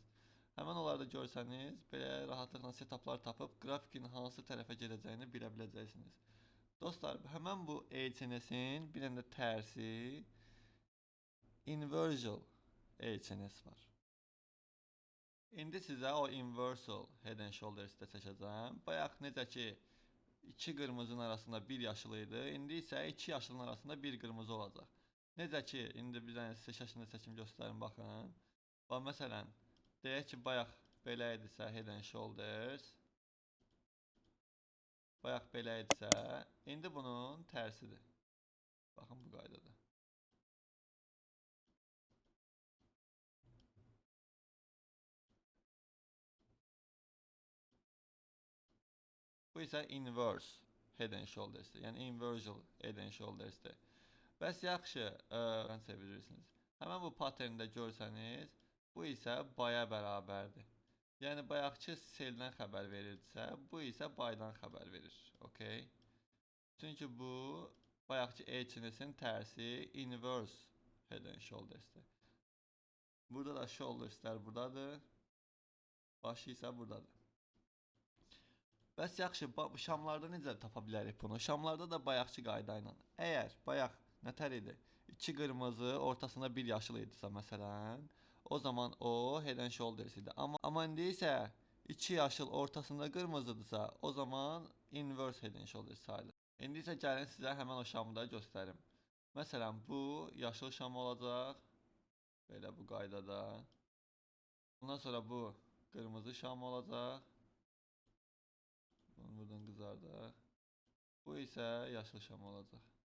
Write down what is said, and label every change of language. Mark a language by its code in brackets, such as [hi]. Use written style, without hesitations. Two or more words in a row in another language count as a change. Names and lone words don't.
[az] Həmən onları da görsəniz, belə rahatlıqla setuplar tapıb qrafikin hansı tərəfə gedəcəyini bilə biləcəksiniz. Dostlar, həmən bu HNS-in bir dənə də tərsi [en] inversion HNS [az] var. İndi sizə o [en] inversal head and shoulders- [az] də çəkəcəm. Bayaq necə ki, iki qırmızının arasında bir yaşıl idi. İndi isə iki yaşılın arasında bir qırmızı olacaq. Necə ki, indi bir dənə sizə şəklində çəkim göstərim, baxın. Bax, məsələn, deyək ki, bayaq belə idisə [en] head and shoulders. [az] Bayaq belə idisə, indi bunun tərsidir. Baxın, bu qaydada. Bu isə [en] inverse head and shoulders- [az] dir. Yəni [en] inversion head and shoulders- [az] dir. Bəs yaxşı, çevirirsiniz. Həmən bu patterndə görsəniz, bu isə baya bərabərdir. Yəni bayaqçı seldən xəbər verirdisə, bu isə baydan xəbər verir. Okay? Çünki bu bayaqçı HNS-in tərsi [en] inverse head and shoulders- [az] dir. Burada da shoulderslər buradadır. Başı isə buradadır. Bəs yaxşı, şamlarda necə tapa bilərik bunu? Şamlarda da bayaqçı qayda ilə. Əgər bayaq nətər idi? 2 qırmızı, ortasında bir yaşıl idisə məsələn, o zaman o [en] head and shoulders [az] idi. Amma indi isə 2 yaşıl, ortasında qırmızıdırsa, o zaman [en] inverse head and shoulders [az] sayılır. İndi isə gəlin sizə həmən o şamı da göstərim. Məsələn, bu yaşıl şam olacaq. Belə bu qaydada. Ondan sonra bu qırmızı şam olacaq. Bunu buradan qızardaq. Bu isə yaşıl şam olacaq.